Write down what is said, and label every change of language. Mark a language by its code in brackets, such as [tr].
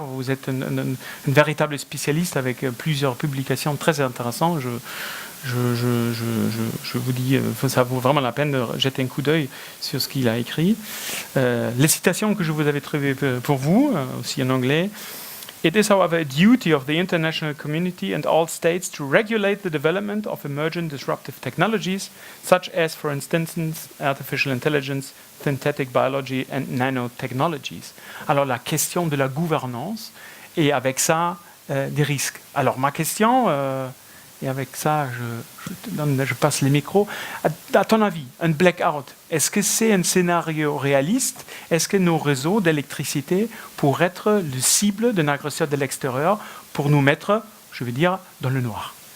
[fr] Vous êtes une véritable spécialiste avec plusieurs publications très intéressantes. je vous dis, ça vaut vraiment la peine de jeter un coup d'œil sur ce qu'il a écrit. Les citations que je vous avais trouvées pour vous, aussi en anglais. [en] It is, however, a duty of the international community and all states to regulate the development of emergent disruptive technologies, such as, for instance, artificial intelligence, synthetic biology and nanotechnologies. [fr] Alors la question de la gouvernance et avec ça des risques. Alors ma question, et avec ça je passe les micros, à ton avis, un blackout, est-ce que c'est un scénario réaliste? Est-ce que nos réseaux d'électricité pourraient être le cible d'un agresseur de l'extérieur pour nous mettre, je veux dire, dans le noir?